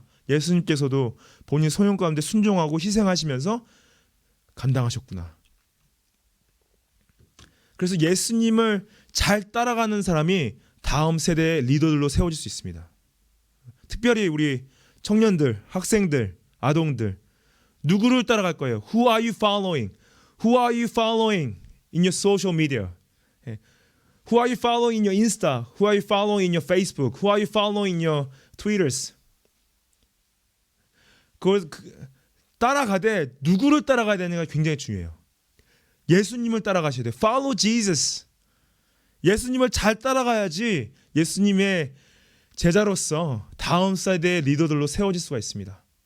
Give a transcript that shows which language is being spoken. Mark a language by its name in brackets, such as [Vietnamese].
[Korean] 예수님께서도 본인 소명 가운데 순종하고 희생하시면서 감당하셨구나. 그래서 예수님을 잘 따라가는 사람이 다음 세대의 리더들로 세워질 수 있습니다. 특별히 우리 청년들, 학생들, 아동들 누구를 따라갈 거예요? [English] Who are you following? Who are you following in your social media? Who are you following in your Insta? Who are you following in your Facebook? Who are you following in your Twitters? [Korean] 그걸 따라가되 누구를 따라가야 되는가 굉장히 중요해요. 예수님을 따라가셔야 돼요. [English] Follow Jesus. [Korean] 예수님을 잘 따라가야지 예수님의 제자로서 다음 세대의 리더들로 세워질 수가 있습니다.